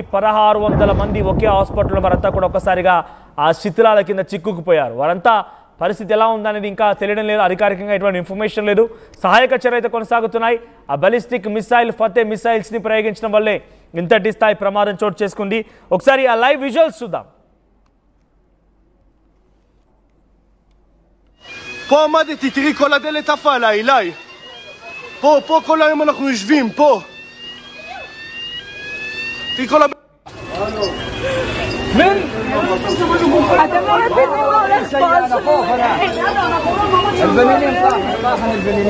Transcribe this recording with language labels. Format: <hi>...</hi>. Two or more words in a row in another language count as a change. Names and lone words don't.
<te>1600 మంది ఒకే హాస్పిటల్లో, వారంతా కూడా ఒక్కసారిగా ఆ శిథిలాల కింద చిక్కుకుపోయారు. వారంతా పరిస్థితి ఎలా ఉందనేది ఇంకా తెలియడం లేదు. అధికారికంగా ఎటువంటి ఇన్ఫర్మేషన్ లేదు. సహాయక చర్యలు అయితే కొనసాగుతున్నాయి. ఆ</te> <en>ballistic missile Fateh missiles</en> <te>ని ప్రయోగించడం వల్లే ఇంతటి స్థాయి ప్రమాదం చోటు చేసుకుంది. ఒకసారి ఆ</te> <en>live visuals</en> <te>చూద్దాం.</te> <he>פה עמדתי, תראי כל הדלת עפה עליי, אליי. פה כל היום אנחנו יושבים, פה. תראי כל من؟ אתם לא מבינים מה הולך פה.</he>